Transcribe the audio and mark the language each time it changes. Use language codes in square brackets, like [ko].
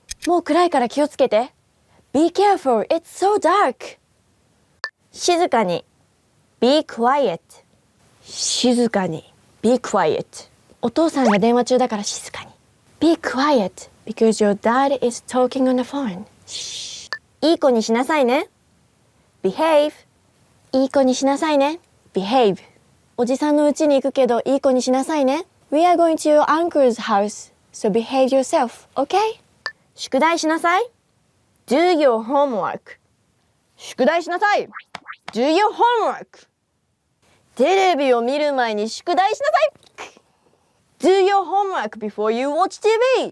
[ja] もう暗いから気をつけて。 [en] Be careful. It's so dark. [ja] 静かに。 [en] Be quiet. [ja] 静かに。 [en] Be quiet. [ja] お父さんが電話中だから静かに。 [en] Be quiet because your dad is talking on the phone. [ja] いい子にしなさいね。 [en] Behave. [ja] いい子にしなさいね。Behave. おじさんの家に行くけどいい子にしなさいね。 [en] We are going to your uncle's house, so behave yourself, okay? [ja] 宿題しなさい。 [en] Do your homework. [ja] 宿題しなさい。 [en] Do your homework. [ja] テレビを見る前に宿題しなさい。 [en] Do your homework before you watch TV.